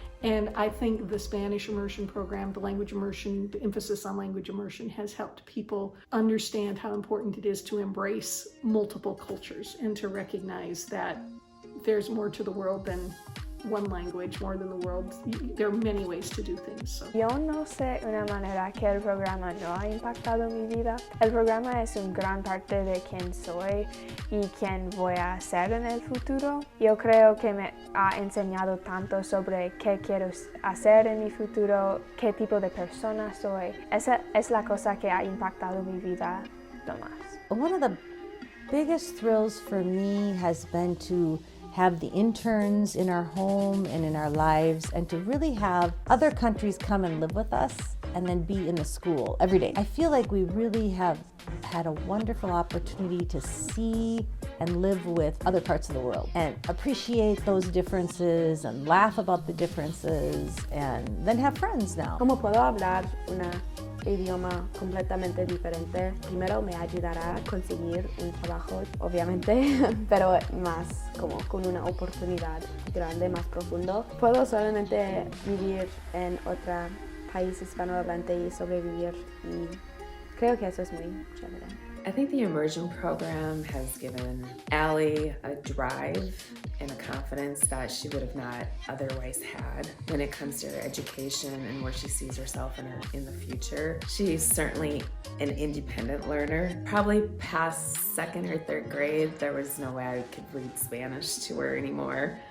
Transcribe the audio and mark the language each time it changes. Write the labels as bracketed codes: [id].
[en] And I think the Spanish immersion program, the language immersion, the emphasis on language immersion has helped people understand how important it is to embrace multiple cultures and to recognize that there's more to the world than one language, more than the world. There are many ways to do things. So. [es] Yo no sé una manera que el programa no ha impactado mi vida. El programa es una gran parte de quién soy y quién voy a ser en el futuro. Yo creo que me ha enseñado tanto sobre qué quiero hacer en mi futuro, qué tipo de persona soy. Esa es la cosa que ha impactado mi vida lo más. [en] One of the biggest thrills for me has been to have the interns in our home and in our lives, and to really have other countries come and live with us and then be in the school every day. I feel like we really have had a wonderful opportunity to see and live with other parts of the world and appreciate those differences and laugh about the differences and then have friends now. [es] ¿Cómo puedo hablar un idioma completamente diferente? Primero me ayudará a conseguir un trabajo, obviamente, pero más como con una oportunidad grande, más profundo. Puedo solamente vivir en otro país hispanohablante y sobrevivir, y creo que eso es muy chévere. [en] I think the Immersion program has given Allie a drive and a confidence that she would have not otherwise had when it comes to her education and where she sees herself in the future. She's certainly an independent learner. Probably past second or third grade, there was no way I could read Spanish to her anymore.